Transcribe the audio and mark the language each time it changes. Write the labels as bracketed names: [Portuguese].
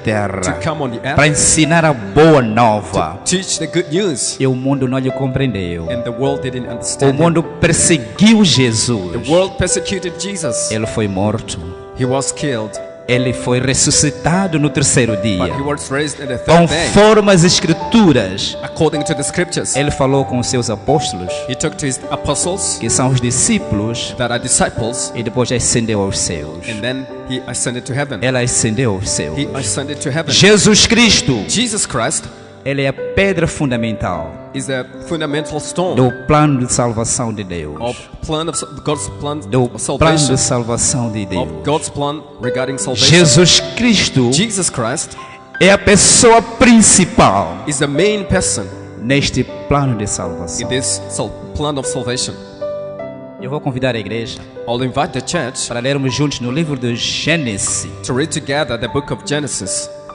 [Portuguese] terra, [English] come on the [Portuguese] para [English] earth, [Portuguese] ensinar a boa nova. [English] teach the good news. [Portuguese] E o mundo não lhe compreendeu. [English] And the world didn't [Portuguese] O [English] understand Him. [Portuguese] mundo perseguiu Jesus. [English] The world persecuted Jesus. [Portuguese] Ele foi morto. [English] He was killed, [Portuguese] Ele foi ressuscitado no terceiro dia. [English] but He was raised on the third day. [Portuguese] Conforme as Escrituras, [English] According to the scriptures, [Portuguese] Ele falou com os seus apóstolos, [English] He took to His apostles [Portuguese] que são os discípulos, [English] that are disciples, [Portuguese] e depois ascendeu aos céus. [English] and then He ascended to heaven. [Portuguese] Ela ascendeu aos céus. [English] He ascended to heaven. [Portuguese] Jesus Cristo, [English] Jesus Christ [Portuguese] Ele é a pedra fundamental [English] is the fundamental stone [Portuguese] do plano de salvação de Deus. [English] of God's plan [Portuguese] Do [English] of [Portuguese] plano [English] salvation, [Portuguese] de salvação de Deus. [English] of God's plan regarding salvation. [Portuguese] Jesus Cristo [English] Jesus Christ [Portuguese] é a pessoa principal [English] is the main person [Portuguese] neste plano de [English] in [Portuguese] salvação. [English] this plan of salvation. [Portuguese] Eu vou convidar a igreja [English] I'll invite the church [Portuguese] para lermos juntos no livro de Gênesis, [English] to read together the book of Genesis,